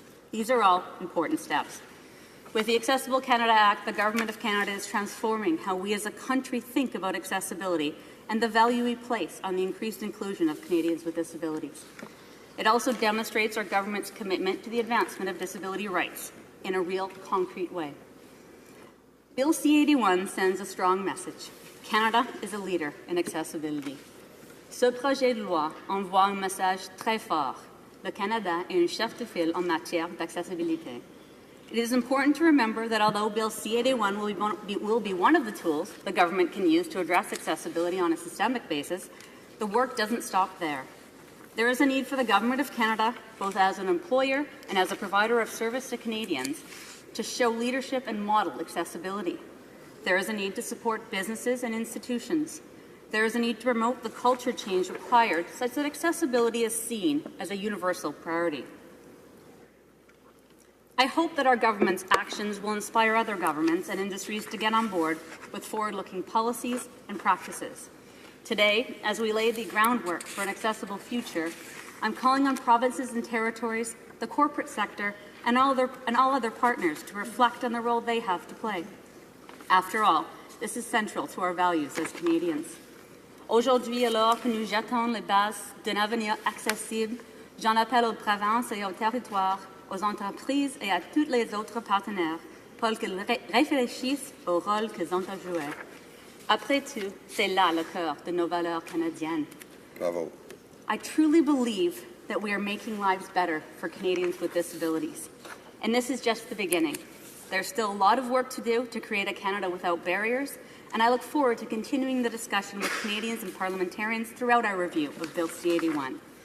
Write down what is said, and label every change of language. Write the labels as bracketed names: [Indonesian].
[English] These are all important steps. With the Accessible Canada Act, the Government of Canada is transforming how we as a country think about accessibility and the value we place on the increased inclusion of Canadians with disabilities. It also demonstrates our government's commitment to the advancement of disability rights in a real, concrete way. Bill C-81 sends a strong message. Canada is a leader in accessibility. [French] Ce projet de loi envoie un message très fort. Le Canada est un chef de file en matière d'accessibilité. [English] It is important to remember that although Bill C-81 will be one of the tools the government can use to address accessibility on a systemic basis, the work doesn't stop there. There is a need for the Government of Canada, both as an employer and as a provider of service to Canadians, to show leadership and model accessibility. There is a need to support businesses and institutions. There is a need to promote the culture change required such that accessibility is seen as a universal priority. I hope that our government's actions will inspire other governments and industries to get on board with forward-looking policies and practices. Today, as we lay the groundwork for an accessible future, I'm calling on provinces and territories, the corporate sector, and all other partners to reflect on the role they have to play. After all, this is central to our values as Canadians. [French] Aujourd'hui, alors que nous jetons les bases d'un avenir accessible, j'en appelle aux provinces et aux territoires, aux entreprises et à tous les autres partenaires pour qu'ils réfléchissent au rôle qu'ils ont à jouer. Après tout, c'est là le cœur de nos valeurs canadiennes. Bravo. [English] I truly believe that we are making lives better for Canadians with disabilities. And this is just the beginning. There's still a lot of work to do to create a Canada without barriers, and I look forward to continuing the discussion with Canadians and parliamentarians throughout our review of Bill C-81.